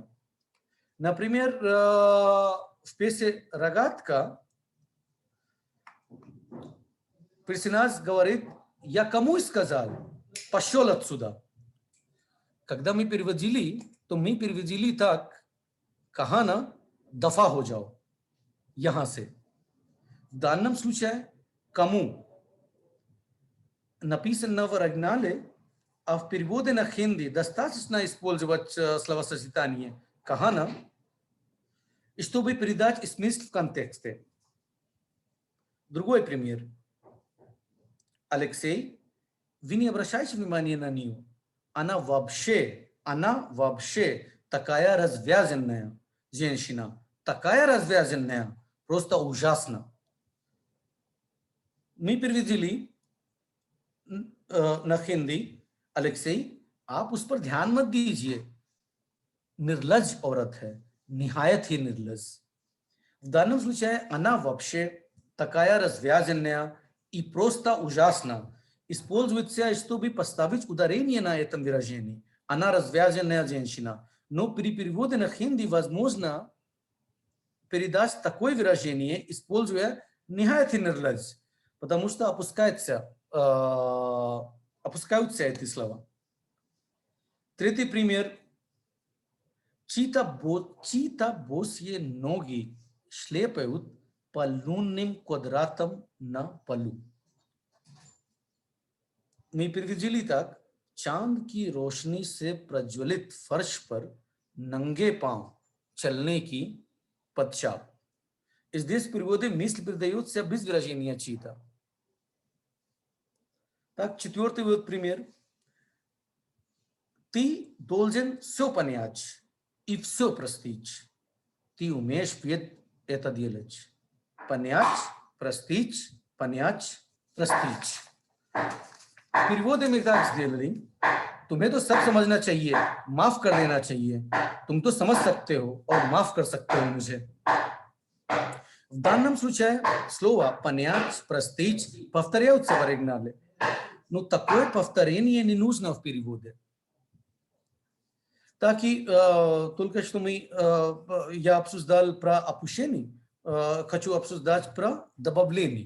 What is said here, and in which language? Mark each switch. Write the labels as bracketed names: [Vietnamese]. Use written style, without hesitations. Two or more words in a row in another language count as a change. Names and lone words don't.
[Russian] Например, в песне «Рогатка» персонаж говорит: «Я кому сказал, пошел отсюда». Когда мы переводили, то мы переводили так: [Hindi] «कहाना, दफा हो जाओ यहाँ से». [Russian] В данном случае «кому» написано в оригинале, а в переводе на хинди достаточно использовать словосочетание «кахана», чтобы передать смысл в контексте. Другой пример. Алексей, вы не обращайте внимания на нее. Она вообще такая развязанная женщина. Такая развязанная, просто ужасно. Мы перевели на хинди: Алексей, [Hindi] आप उस पर ध्यान मत दीजिए, निर्लज औरत है, निहायत ही निर्लज. [Russian] В данном случае она вообще такая развязанная и просто ужасно используется, чтобы поставить ударение на этом выражении. Она развязанная женщина. Но при переводе на хинди возможно передать такое выражение, используя [Hindi] निहायत ही निर्लज, [Russian] потому что опускаются эти слова. Третий пример. Чьи-то босые ноги шлепают по лунным квадратам на полу. Мы перевели так: [Hindi] चांद की रोशनी से प्रज्वलित फर्श पर नंगे पांव चलने की подчап. [Russian] Здесь в переводе мысль передается без выражения чьи-то. Так, четвертый вот пример. Ты должен все понять и все простить. Ты умеешь это делать. Понять, простить, понять, простить. В переводе мы так сделали: [Hindi] तुम्हें तो सब समझना चाहिए, माफ कर देना चाहिए. तुम तो समझ सकते हो और माफ कर सकते हो मुझे. [Russian] В данном случае слово понять, простить повторяются в оригинале. Но такое повторение не нужно в переводе. Так и только что я обсуждал про опущение, хочу обсуждать про добавление.